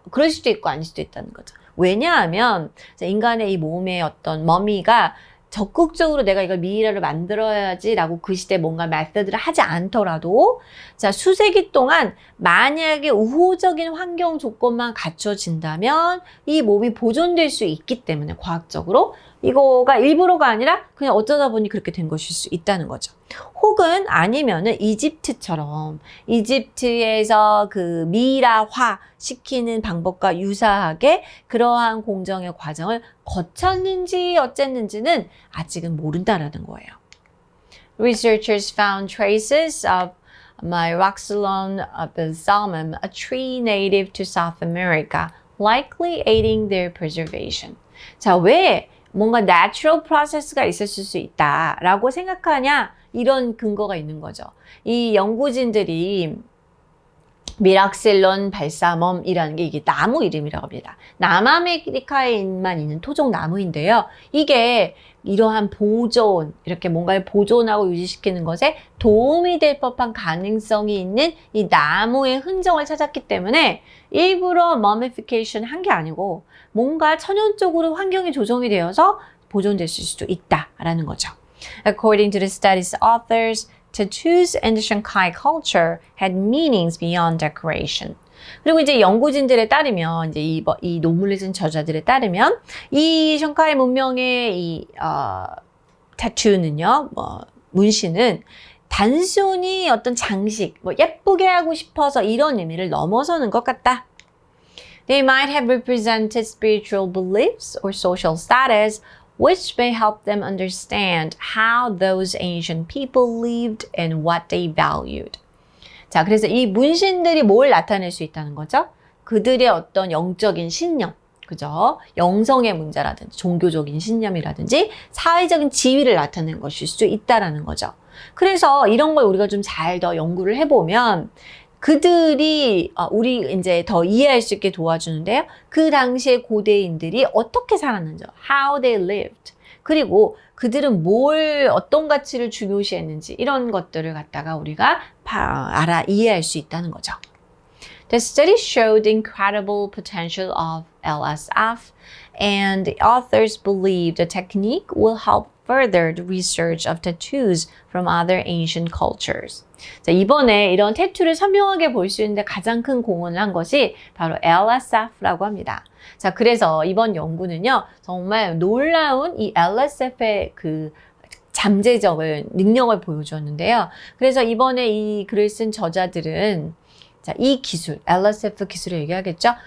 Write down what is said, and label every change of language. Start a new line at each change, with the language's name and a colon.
Korean: 그럴 수도 있고 아닐 수도 있다는 거죠. 왜냐하면 인간의 이 몸의 어떤 머미가 적극적으로 내가 이걸 미이라를 만들어야지라고 그 시대에 뭔가 메서드를 하지 않더라도 자 수세기 동안 만약에 우호적인 환경 조건만 갖춰진다면 이 몸이 보존될 수 있기 때문에 과학적으로 이거가 일부러가 아니라 그냥 어쩌다 보니 그렇게 된 것일 수 있다는 거죠. 혹은 아니면은 이집트처럼 이집트에서 그 미이라화 시키는 방법과 유사하게 그러한 공정의 과정을 거쳤는지 어쨌는지는 아직은 모른다라는 거예요.
English: Researchers found traces of Myroxylon balsamum, a tree native to South America, likely aiding their preservation.
Korean: 자, 왜 뭔가
English: natural process
Korean: 가 있었을 수 있다라고 생각하냐? 이런 근거가 있는 거죠. 이 연구진들이 미락셀론 발사멈이라는 게 이게 나무 이름이라고 합니다. 남아메리카에만 있는 토종 나무인데요. 이게 이러한 보존, 이렇게 뭔가를 보존하고 유지시키는 것에 도움이 될 법한 가능성이 있는 이 나무의 흔적을 찾았기 때문에 일부러 mummification 한 게 아니고 뭔가 천연적으로 환경이 조성이 되어서 보존됐을 수도 있다라는 거죠.
English: According to the study's authors, tattoos in the Shanghai culture had meanings beyond decoration.
Korean: 그리고 이제 연구진들에 따르면 이제 이 논문을 쓴 저자들에 따르면 이 샹카이 문명의 이 타투는요, 문신은 단순히 어떤 장식, 예쁘게 하고 싶어서 이런 의미를 넘어서는 것 같다.
English: They might have represented spiritual beliefs or social status, which may help them understand how those ancient people lived and what they valued.
Korean: 자, 그래서 이 문신들이 뭘 나타낼 수 있다는 거죠? 그들의 어떤 영적인 신념, 그죠? 영성의 문제라든지 종교적인 신념이라든지 사회적인 지위를 나타내는 것일 수 있다라는 거죠. 그래서 이런 걸 우리가 좀 잘 더 연구를 해보면 그들이 우리 이제 더 이해할 수 있게 도와주는데요. 그 당시에 고대인들이 어떻게 살았는지,
English: how they lived.
Korean: 그리고 그들은 어떤 가치를 중요시했는지 이런 것들을 갖다가 우리가 이해할 수 있다는 거죠.
English: The study showed the incredible potential of LSF, and the authors believe the technique will help further the research of tattoos from other ancient cultures.
Korean: 자, 이번에 이런 태투를 선명하게 볼 수 있는데 가장 큰 공헌을 한 것이 바로 LSF라고 합니다. 자, 그래서 이번 연구는요, 정말 놀라운 이 LSF의 그 잠재적인 능력을 보여주었는데요. 그래서 이번에 이 글을 쓴 저자들은 자, 이 기술, LSF 기술을 얘기하겠죠?